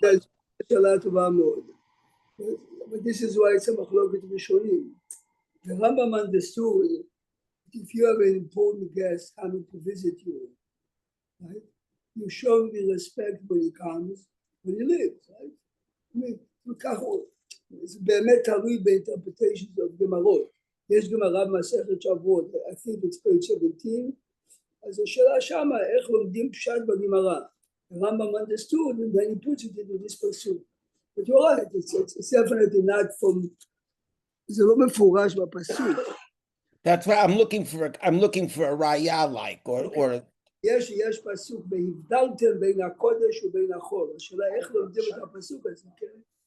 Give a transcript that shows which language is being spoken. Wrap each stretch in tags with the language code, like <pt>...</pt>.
<en>That's a lot of Amod. But this is why it's a machloket Rishonim. The Rambam understood if you have an important guest coming to visit you, right? You show him the respect when he comes, when he lives, right? I mean,</en> <he>זה באמת תלוי באינטרפרטיישנס of גמרות. יש גמרא במסכת שבועות,</he> <en>I think it's page 17,</en> <he>אז השאלה שמה, איך לומדים פשט בגמרא?</he> <en>The Rambam understood, and then he puts it into this pursuit. But you're right, it's definitely not from,</en> <he>זה לא מפורש בפסוק.</he> <en>That's why I'm looking for a raya like or</en> <he>יש פסוק, והבדלתם בין הקודש ובין החול. השאלה איך לומדים את הפסוק הזה, כן?</he>